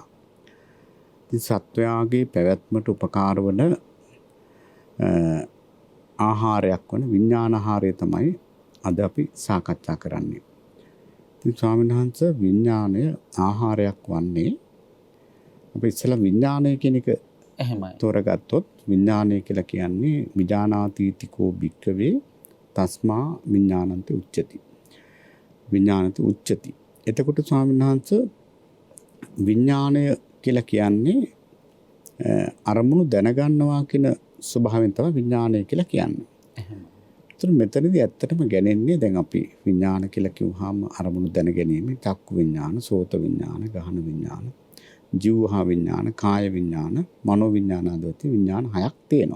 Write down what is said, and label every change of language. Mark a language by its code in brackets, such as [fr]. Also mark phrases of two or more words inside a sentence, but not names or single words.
[si] ඉතින් සත්වයාගේ පැවැත්මට උපකාර වන ආහාරයක් වන විඥානාහාරය තමයි අද අපි සාකච්ඡා කරන්නේ. ඉතින් ස්වාමීන් වහන්සේ විඥානය ආහාරයක් වන්නේ අපි ඉස්සෙල්ලා විඥානය කියන එක එහෙමයි තෝරගත්තොත් විඥානය කියලා කියන්නේ [pi] විඥානාතීතිකෝ භික්ඛවේ තස්මා විඥානන්ත උච්චති. විඥානන්ත උච්චති. [si] එතකොට ස්වාමීන් වහන්සේ විඥානය කියලා කියන්නේ අරමුණු දැනගන්නවා කියන ස්වභාවයෙන් තමයි විඥානය කියලා කියන්නේ. ඒතර මෙතනදී ඇත්තටම ගැනෙන්නේ දැන් අපි විඥාන කියලා කිව්වහම අරමුණු දැන ගැනීම චක්කු විඥාන, සෝත විඥාන, ගහන විඥාන, ජීවහා විඥාන, කාය විඥාන, මනෝ විඥාන ආදී විඥාන 6ක් තියෙනවා.